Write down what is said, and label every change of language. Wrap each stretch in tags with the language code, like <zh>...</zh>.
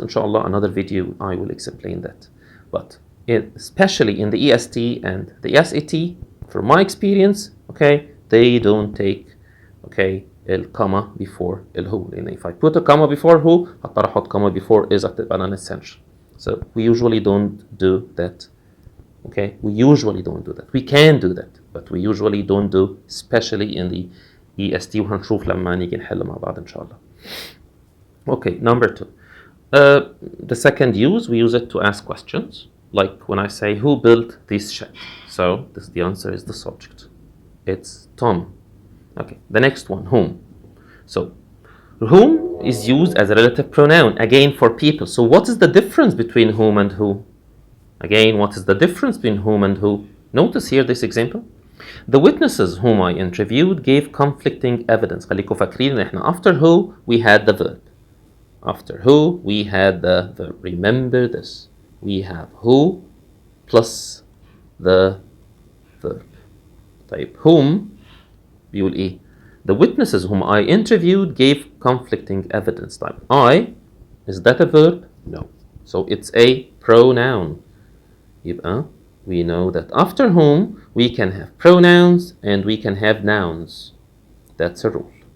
<en>Inshallah, another video I will explain that. But especially in the EST and the SAT, from my experience, okay, they don't take, okay, el comma before el who. And if I put a comma before who,</en> <ar>هضطر احط</ar> <en>comma before is</en> <ar>هتبقى</ar> <en>non-essential. So we usually don't do that. Okay, we usually don't do that. We can do that, but we usually don't do, especially in the EST.</en> <ar>وهنشوف لما نيجي نحل مع بعض إن شاء الله.</ar> <en>Okay, number two. The second use, we use it to ask questions. Like when I say, who built this shed? So the answer is the subject. It's Tom. Okay, the next one, whom. So whom is used as a relative pronoun, again for people. So what is the difference between whom and who? Again, what is the difference between whom and who? Notice here this example. The witnesses whom I interviewed gave conflicting evidence.</en> <ar>خليكم فاكرين ان احنا</ar> <en>after who we had the verb. After who we had the verb. Remember this. We have who plus the verb.</en> <ar>طيب whom بيقول ايه?</ar> <en>The witnesses whom I interviewed gave conflicting evidence. طيب I, is that a verb? No. so it's a pronoun. يبقى we know that after whom we can have pronouns and we can have nouns. That's a rule.</en>